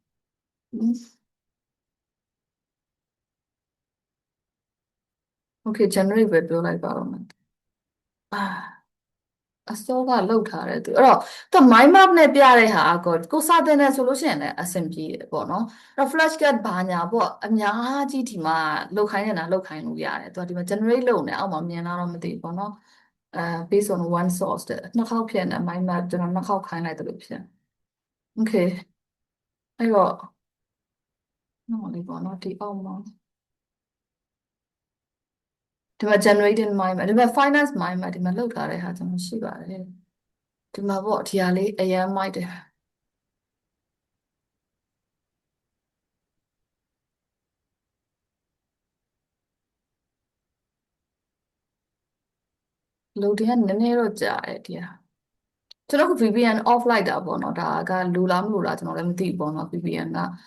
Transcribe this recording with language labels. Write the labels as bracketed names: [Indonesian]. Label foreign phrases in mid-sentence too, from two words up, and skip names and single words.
[Burmese] Okay generate ပဲပြောလိုက်ပါတော့မယ်အစောကလောက်ထားတယ်သူအဲ့တော့သူ [English] mind map [Burmese] နဲ့ပြတဲ့ဟာကို စာသင်တယ်ဆိုလို့ရှိရင်လည်းအဆင်ပြေတယ်ပေါ့နော်အဲ့တော့ flashcard ဘာညာပေါ့အများကြီးဒီမှာလောက်ခိုင်းနေတာလောက်ခိုင်းလို့ရတယ်သူကဒီမှာ generate လုပ်နေအောက်မှာမြင်လာတော့မသိဘူးပေါ့နော် [English] based on one source [Burmese] တဲ့နှစ်ခေါက်ဖြစ်နေ [English] mind map [Burmese] ကျွန်တော်နှစ်ခေါက်ခိုင်းလိုက်တယ်လို့ဖြစ် Okay အဲ့တော့နော်လေးပေါ့နော်ဒီအောက်မှာ ဒီမှာ [English] generating mind map [Burmese] ဒီမှာ [English] finance mind map [Burmese] ဒီမှာလောက်ထားတဲ့ဟာကျွန်တော်ရှိပါတယ်ဒီမှာပေါ့ဒီဟာလေးအရန်မိုက်တယ် လို့ဒီကနည်းနည်းတော့ကြာတယ်ဒီဟာကျွန်တော်က VPN off လိုက်တာပေါ့နော်ဒါကလူလားမလို့လားကျွန်တော်လည်းမသိဘူးပေါ့နော် VPN က